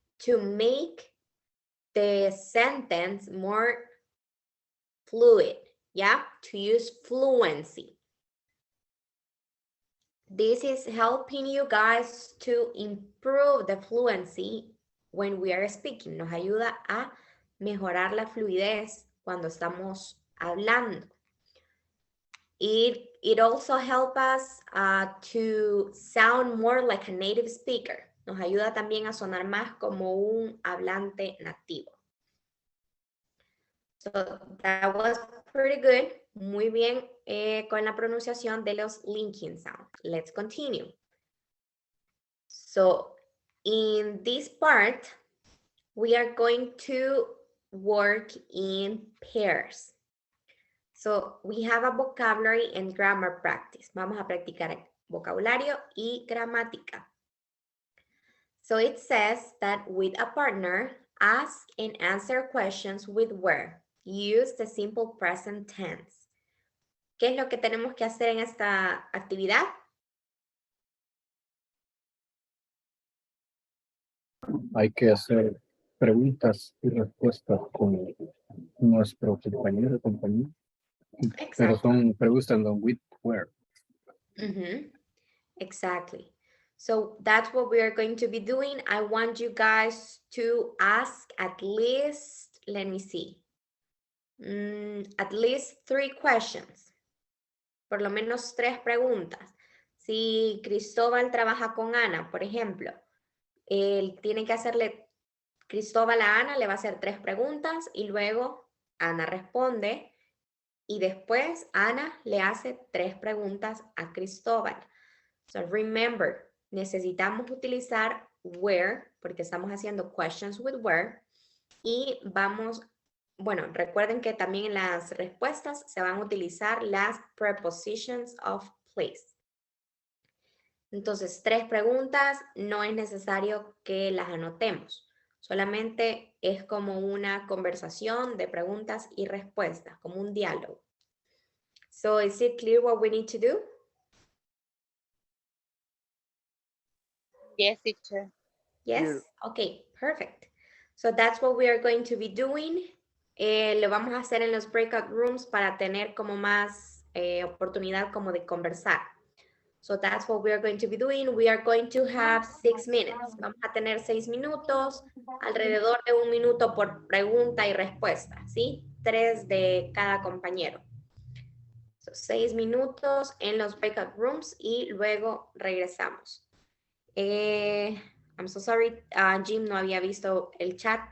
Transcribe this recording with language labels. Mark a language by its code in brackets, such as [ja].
[en] to make the sentence more fluid, yeah, to use fluency. This is helping you guys to improve the fluency when we are speaking. [es] Nos ayuda a mejorar la fluidez cuando estamos hablando. [en] It also helps us to sound more like a native speaker. [es] Nos ayuda también a sonar más como un hablante nativo. [en] So that was pretty good. [es] Muy bien con la pronunciación de los linking sounds. [en] Let's continue. So in this part, we are going to work in pairs. So we have a vocabulary and grammar practice. [es] Vamos a practicar vocabulario y gramática. [en] So it says that with a partner, ask and answer questions with where. Use the simple present tense. [es] ¿Qué es lo que tenemos que hacer en esta actividad? Hay que hacer preguntas y respuestas con nuestro compañero o compañera. Pero [en] Exactly. [es] son preguntas no with where. [en] Exactly. So that's what we are going to be doing. I want you guys to ask at least, let me see, at least 3 questions. [es] Por lo menos 3 preguntas. Si Cristóbal trabaja con Ana, por ejemplo, él tiene que hacerle, Cristóbal a Ana le va a hacer 3 preguntas y luego Ana responde y después Ana le hace 3 preguntas a Cristóbal. So remember, necesitamos utilizar where porque estamos haciendo [en] questions with where [es] y vamos, bueno, recuerden que también en las respuestas se van a utilizar las prepositions of place. Entonces, 3 preguntas, no es necesario que las anotemos. Solamente es como una conversación de preguntas y respuestas, como un diálogo. [en] So, is it clear what we need to do? Yes, teacher. Yes? Clear. Okay, perfect. So that's what we are going to be doing. [es] Lo vamos a hacer en los breakout rooms para tener como más oportunidad como de conversar. [en] So that's what we are going to be doing. We are going to have 6 minutes. [es] Vamos a tener 6 minutos, alrededor de 1 minuto por pregunta y respuesta, ¿sí? 3 de cada compañero. So, 6 minutos en los breakout rooms y luego regresamos. [en] I'm so sorry, [es] Jim no había visto el chat.